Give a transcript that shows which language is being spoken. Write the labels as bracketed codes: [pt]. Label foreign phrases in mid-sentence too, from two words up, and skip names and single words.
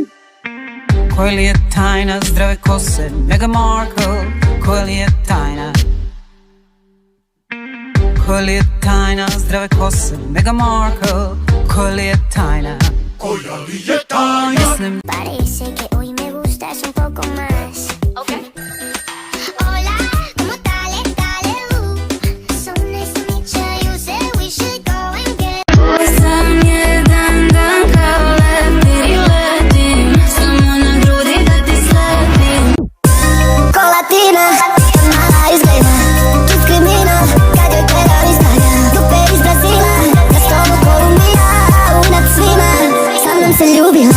[sr] Koja li je tajna zdrave kose Meghan Markle? Koja li je tajna? Koja li je tajna zdrave kose Meghan Markle? Koja li je tajna? Koja li je tajna? [es] Parece que hoy me gustas un poco más. Okay. Hola, ¿cómo dale, dale, [en] So nice to meet you, you said we should go and get. [sr] Sam jedan dan kao leptir i letim, samo na grudi da ti slepim. Ko latina, mala izgleda, kriminal, kad joj gledam Instagram. Dupe iz Brazila, na stolu Kolumbija, nad svima, sa mnom se ljubila.